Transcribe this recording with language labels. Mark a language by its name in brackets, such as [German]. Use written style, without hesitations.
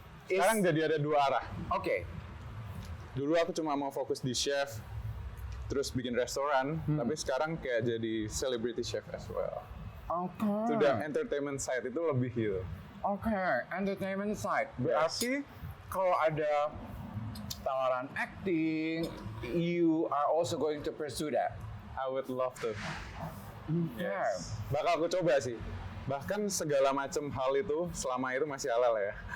[Indonesian] Sekarang jadi ada dua arah. Oke. Dulu aku cuma mau fokus di chef, terus bikin restoran, tapi sekarang kayak jadi celebrity chef [English] as well. Oke. [Indonesian] Sudah entertainment side itu lebih gitu. [English] Oke, entertainment side. [Indonesian] Berarti kalau ada tawaran acting, [English] you are also going to pursue that. I would love to. Yes. [Indonesian] Bakal aku coba sih. Bahkan segala macam hal itu selama itu masih halal ya.